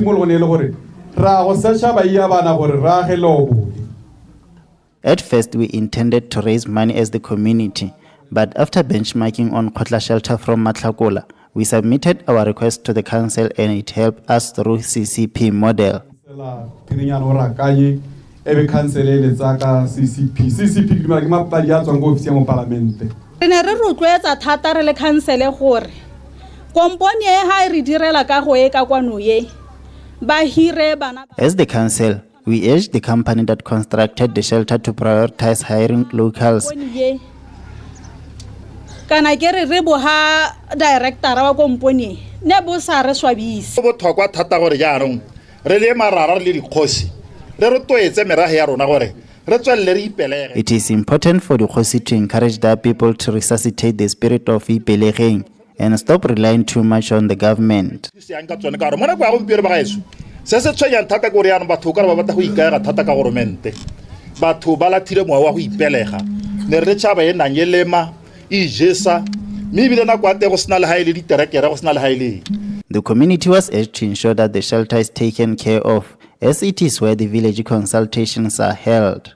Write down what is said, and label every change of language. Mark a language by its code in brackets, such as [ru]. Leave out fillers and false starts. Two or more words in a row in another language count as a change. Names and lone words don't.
[en] At first, we intended to raise money as the community, but after benchmarking on Kotla shelter from Matlakola, we submitted our request to the council and it helped us through CCP model. [tn] Re ne re rotloetsa thata re le council gore kompone e ha re direla ka go e ka kwano ye ba hire bana. [en] As the council, we urged the company that constructed the shelter to prioritize hiring locals. [tn] Kana ke re bo ha director wa kompone ne bo sa re swabise. Bo thokwa thata gore jaanong re le marara le dikgosi re re toetse merahe ya rona gore [en] it is important for the Khosi to encourage their people to resuscitate the spirit of Ipelegeng and stop relying too much on the government. The community was urged to ensure that the shelter is taken care of, as it is where the village consultations are held.